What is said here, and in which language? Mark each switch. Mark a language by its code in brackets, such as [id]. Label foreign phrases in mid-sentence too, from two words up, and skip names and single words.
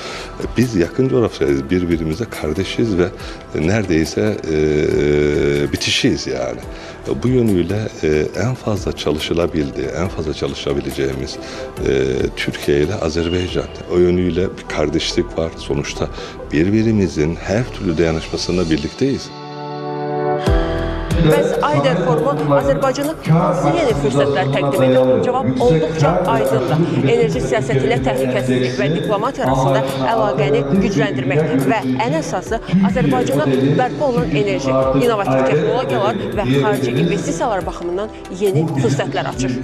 [tr] Biz yakın coğrafyadayız, birbirimize kardeşiz ve neredeyse bitişiyiz yani. Bu yönüyle en fazla çalışılabildiği, en fazla çalışabileceğimiz Türkiye ile Azerbaycan. O yönüyle bir kardeşlik var. Sonuçta birbirimizin her türlü dayanışmasında birlikteyiz. [az] Bəs Ayder Forumu Azərbaycana hansı yeni fürsətlər təqdim edir? Cavab olduqca aydındır. Enerji siyasəti ilə təhlükəsizlik və diplomatiya arasında əlaqəni gücləndirmək və ən əsası Azərbaycana bərpa olunan enerji, innovativ texnologiyalar və xarici investisiyalar baxımından yeni fürsətlər açır.